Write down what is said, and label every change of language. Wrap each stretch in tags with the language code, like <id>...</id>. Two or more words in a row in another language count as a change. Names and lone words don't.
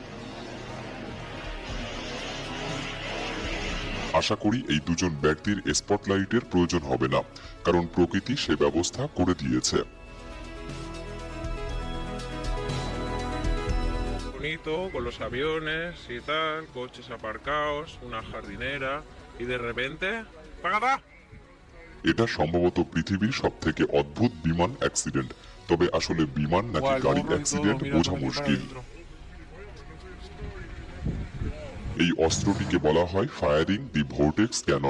<bn>আশা করি এই দুজন ব্যক্তির স্পটলাইটের প্রয়োজন হবে না, কারণ প্রকৃতি সে ব্যবস্থা করে দিয়েছে।</bn> <es>Bonito, con los aviones y tal, coches aparcados, una jardinera y de repente ¡pagada!</es> <bn>এটা সম্ভবত পৃথিবীর সবথেকে অদ্ভুত বিমান অ্যাক্সিডেন্ট, তবে আসলে বিমান নাকি গাড়ি অ্যাক্সিডেন্ট বোঝা মুশকিল। এই অস্ত্রটিকে বলা হয়</bn> <en>firing the vortex cannon.</en>